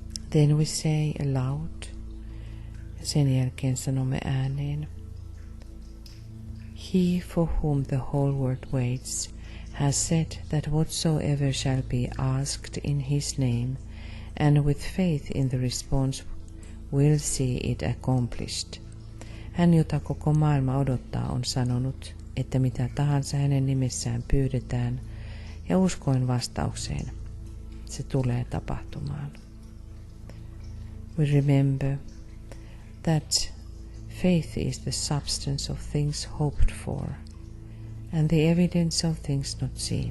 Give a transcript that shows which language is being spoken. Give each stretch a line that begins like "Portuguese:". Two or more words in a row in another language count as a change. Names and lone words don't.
English: Then we say aloud.
Finnish: Sen jälkeen sanomme ääneen.
English: He for whom the whole world waits has said that whatsoever shall be asked in his name, and with faith in the response will see it accomplished.
Finnish: Hän, jota koko maailma odottaa, on sanonut, että mitä tahansa hänen nimessään pyydetään, ja uskoen vastaukseen, se tulee tapahtumaan.
English: We remember that faith is the substance of things hoped for, and the evidence of things not seen.